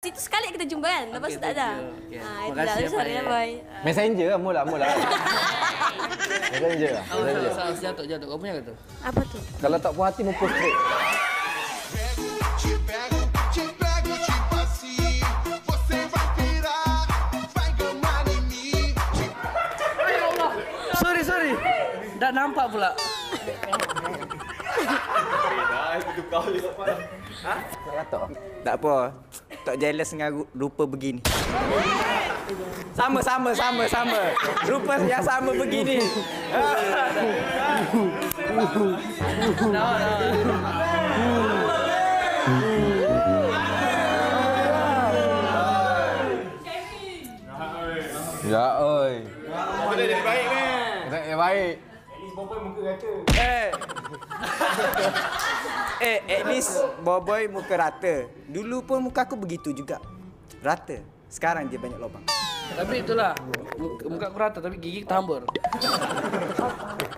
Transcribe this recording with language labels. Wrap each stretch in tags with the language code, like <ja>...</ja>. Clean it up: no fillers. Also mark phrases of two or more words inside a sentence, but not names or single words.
<ms>Situ sekali kita jumpa kan, lepas tu tak ada. Okay. Itu dah, Makasih ya, sorry ya, Pak. bye. Messenger lah mula. Messenger lah. Jatuh. Kau punya ke tu? Apa tu? Kalau tak puas hati mau</ms> <en>post straight.</en> <pt>Te pego, tipo assim. Você vai virar, vai gamar em mim.</pt> <ms>Sorry. Tak nampak pula. Tak apa. Tak jealous dengan rupa begini. Sama. Rupa yang sama begini. Ya oi. Kita jadi baik ni. Kita jadi baik.</ms> <en>At least</en> <ms>boy muka rata. Dulu pun muka aku begitu juga. Rata. Sekarang je banyak lubang. Tapi itulah, muka aku rata tapi gigi tambur.</ms>